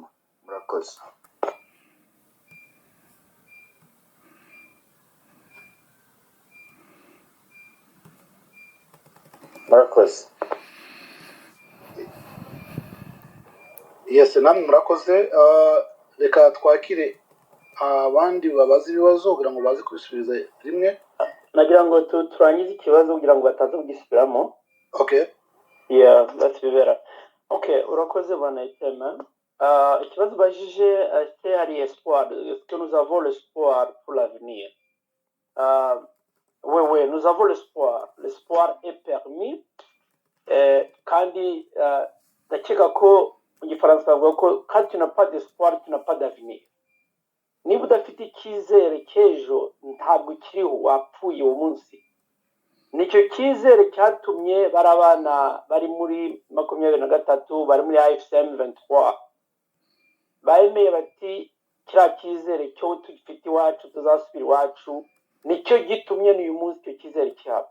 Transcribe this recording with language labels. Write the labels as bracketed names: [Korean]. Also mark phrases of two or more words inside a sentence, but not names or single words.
[Kinyarwanda] Murakoze. Murakoze. Yes, namwe murakoze. Reka twakire abandi babaza ibibazo kugira ngo baze kubisubiza rimwe. Nagira ngo turangize ikibazo kugira ngo bataza kugisubiramo. Okay. [English] Yeah, that's better. [Kinyarwanda] Okay, urakoze bana Itema. Ikibazo bajije c'est hari espoir. [French] Est-ce que nous avons l'espoir pour l'avenir? Oui, nous avons l'espoir. L'espoir est permis. [Kinyarwanda] Kandi ndakeka ko mu gifaransa bavuga ko [French] quand tu n'as pas d'espoir, tu n'as pas d'avenir. [Kinyarwanda] Niba udafite icyizere cy'ejo ntabwo kiriho, wapfuye uwo munsi. Nicyo cyizere cyatumye barabana bari muri 23 bari muri AFCM 23 baemeye bati kira cyizere cyo tugifite iwacu tuzasubira iwacu, nicyo gitumye n'uyu munsi cyo cyizere cyabo.